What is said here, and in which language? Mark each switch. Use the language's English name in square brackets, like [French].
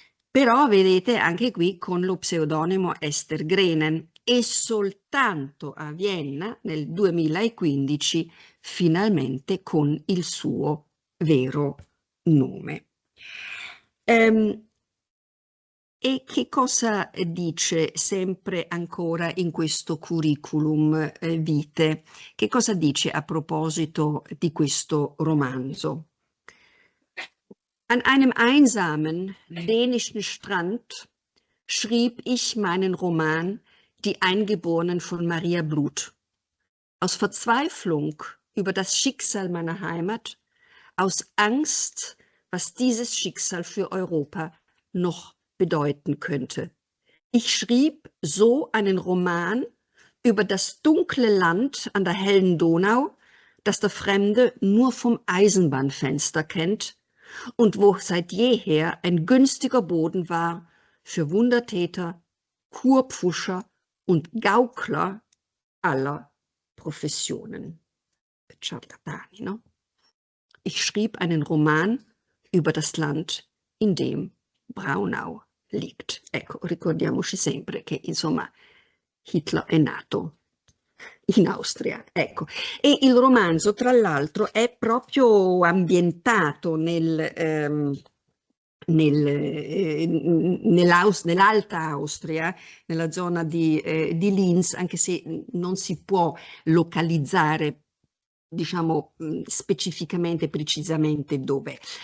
[Italian] però vedete anche qui con lo pseudonimo Esther Grenen, e soltanto a Vienna nel 2015 finalmente con il suo vero nome. Ehm, E che cosa dice sempre ancora in questo curriculum vitae? Che cosa dice a proposito di questo romanzo? [German] An einem einsamen dänischen Strand schrieb ich meinen Roman Die Eingeborenen von Maria Bluth. Aus Verzweiflung über das Schicksal meiner Heimat, aus Angst, was dieses Schicksal für Europa noch bedeuten könnte. Ich schrieb so einen Roman über das dunkle Land an der hellen Donau, das der Fremde nur vom Eisenbahnfenster kennt und wo seit jeher ein günstiger Boden war für Wundertäter, Kurpfuscher und Gaukler aller Professionen. [Italian] Ciarlatani, no? [German] Ich schrieb einen Roman über das Land, in dem Braunau liegt. [Italian] Ecco, ricordiamoci sempre che, insomma, Hitler è nato in Austria, ecco. E il romanzo, tra l'altro, è proprio ambientato nell'Alta Austria, nella zona di Linz, anche se non si può localizzare, diciamo, specificamente, precisamente dove.